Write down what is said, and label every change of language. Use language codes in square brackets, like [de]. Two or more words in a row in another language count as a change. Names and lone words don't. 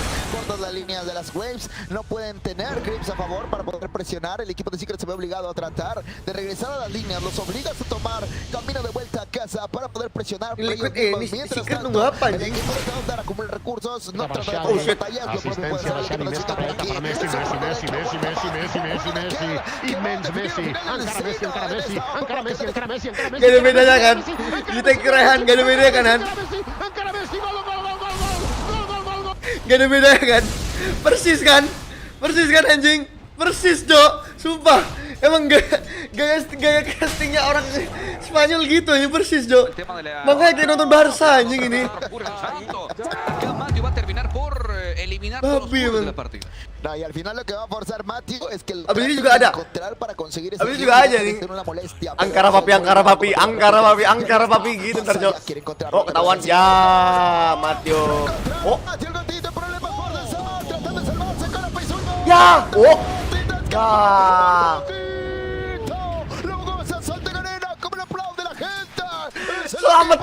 [es] Cortas las líneas de las waves, no pueden tener creeps a favor para poder presionar. El equipo de Secret se ve obligado a tratar de regresar a las líneas, los obligas a tomar camino de vuelta a casa para poder presionar. Mientras tanto, el equipo de Thunder acumula recursos, no trata de batallas, lo propio puede hacer el equipo de aquí. [id] Gak ada bedanya kan? Kita kerehan, gak ada bedanya kan? Gak ada bedanya kan? Persis kan? Persis kan anjing? Persis Dok, sumpah. Emang gaya castingnya orang Spanyol gitu ya, persis Jo. Makanya kayak nonton Barca anjing ini. Babi emang. Nah, [es] y al final lo que va a forzar Matthew es que [id] abis ini juga ada. [es] Para conseguir [id] abis ini juga aja nih. Angkara papi gitu ntar Jo. Oh ketahuan ya Matthew. Oh. Ya. Oh. Ya. Selamat.